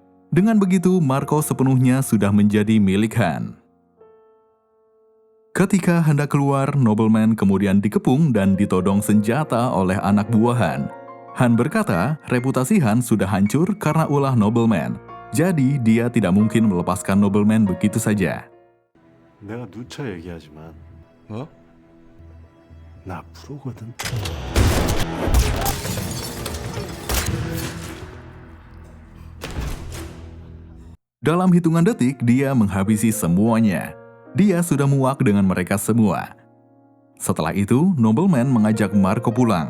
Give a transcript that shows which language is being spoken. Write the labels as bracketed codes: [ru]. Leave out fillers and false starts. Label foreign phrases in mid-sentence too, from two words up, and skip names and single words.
[id] Dengan begitu, Marco sepenuhnya sudah menjadi milik Han. Ketika hendak keluar, Nobleman kemudian dikepung dan ditodong senjata oleh anak buah Han. Han berkata, reputasi Han sudah hancur karena ulah Nobleman. Jadi, dia tidak mungkin melepaskan Nobleman begitu saja. [ko] 내가 누차 얘기하지만 뭐? 나 프로거든. [id] Dalam hitungan detik, dia menghabisi semuanya. Dia sudah muak dengan mereka semua. Setelah itu, Nobleman mengajak Marco pulang.